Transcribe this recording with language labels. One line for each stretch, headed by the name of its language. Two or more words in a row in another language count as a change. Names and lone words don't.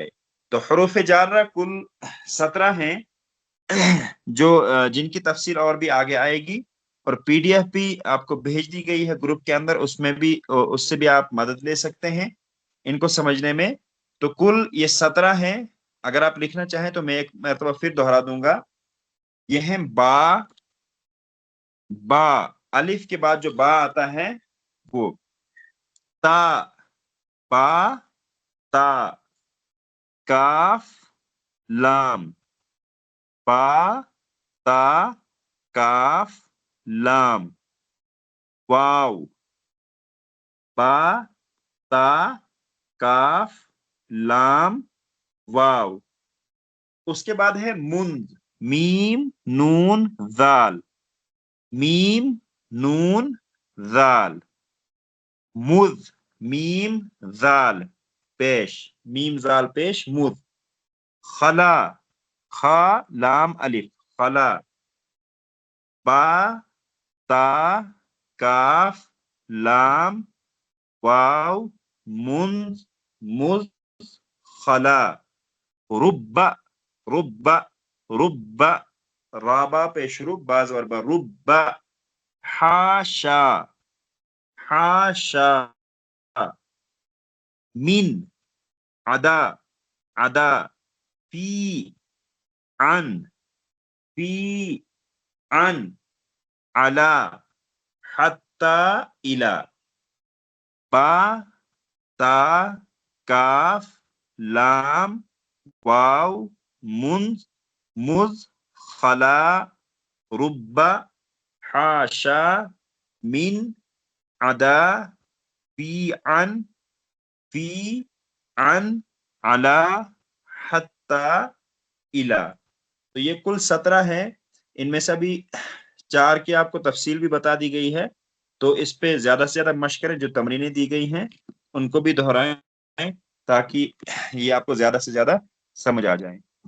Urdu: تو حروف جارہ کل 17 ہیں، جو جن کی تفصیل اور بھی آگے آئے گی، اور پی ڈی ایف بھی آپ کو بھیج دی گئی ہے گروپ کے اندر، اس میں بھی اس سے بھی آپ مدد لے سکتے ہیں ان کو سمجھنے میں. تو کل یہ 17 ہیں. اگر آپ لکھنا چاہیں تو میں ایک مرتبہ پھر دہرا دوں گا. یہ ہیں با، با الف کے بعد جو با آتا ہے وہ،
Arabic: تا، با تا، کاف لام، با تا کاف لام، واو، با تا کاف لام واو.
Urdu: اس کے بعد ہے
Arabic: مند، میم نون ذال، میم نون ذال. مذ، میم ذال پیش، میم ذال پیش مذ. خلا، خا لام الف، خلا. با تا کاف لام واو منذ مذ خلا. رب، رب، رب رابا پیش رب باز وربا رب. حاشا، حاشا. من، عدا، عدا. فی، عن، فی، عن. علا، حتی، الى. با تا کاف لام واو منذ مذ خلا. رب، حاشا، من، عدا، فی، عن، فی، عن، علا، حتی، الى.
Urdu: تو یہ کل 17 ہیں. ان میں سے ابھی 4 کی آپ کو تفصیل بھی بتا دی گئی ہے. تو اس پہ زیادہ سے زیادہ مشق کریں. جو تمرینیں دی گئی ہیں ان کو بھی دہرائیں، تاکہ یہ آپ کو زیادہ سے زیادہ سمجھ آ جائیں.